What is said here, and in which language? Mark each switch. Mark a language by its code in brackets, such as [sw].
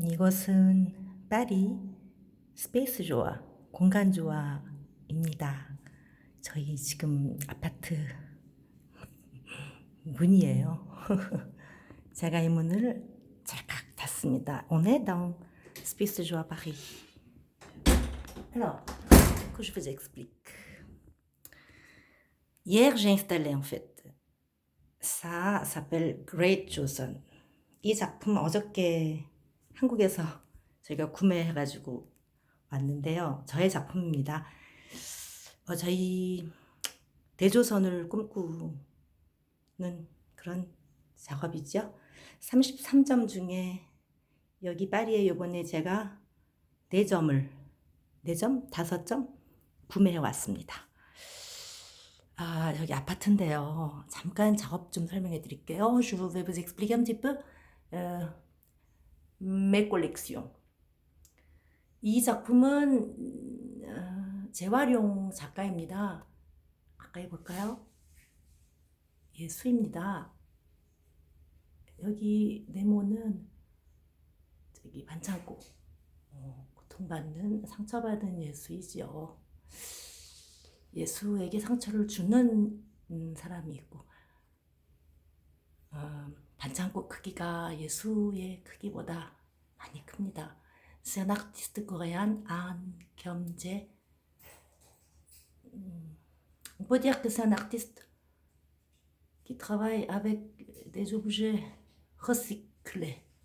[ko] 이곳은 파리 스페이스 조아, 공간 조아입니다. 저희 지금 아파트 문이에요. 제가 이 문을 찰칵 닫습니다. [fr] On est dans Space Joie Paris. Alors, que je vous explique. Hier, j'ai installé en fait. Ça s'appelle Great Joseon. [ko] 이 작품 어저께 한국에서 저희가 구매해가지고 왔는데요. 저의 작품입니다. 저희 대조선을 꿈꾸는 그런 작업이죠. 33점 중에 여기 파리에 요번에 제가 4점을 4점? 5점 구매해 왔습니다. 여기 아파트인데요. 잠깐 작업 좀 설명해 드릴게요. [fr] Je vais vous expliquer un petit peu mes collections. [ko] 이 작품은 재활용 작가입니다. 가까이 볼까요? 예수입니다. 여기 네모는 저기 반창고, 고통받는 상처받은 예수이지요. 예수에게 상처를 주는 사람이 있고, 반창고 크기가 예수의 크기보다 많이 큽니다. [fr] C'est un artiste coréen, An Kyung-jae. On peut dire que c'est un artiste qui travaille avec des objets recyclés.